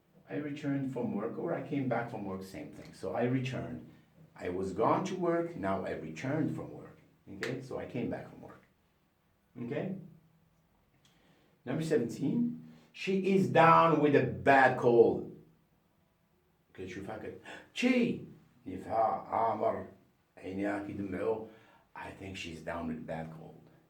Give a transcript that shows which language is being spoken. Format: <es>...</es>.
<en>I returned from work or I came back from work, same thing. So I returned. I was gone to work, now I returned from work. Okay, so I came back from work. Okay? Number 17. She is down with a bad cold. Okay,</en> <ar>شوفها كده. She نفها عامر عينيها كيدمعوا.</ar> <en>I think she's down with a bad cold.</en>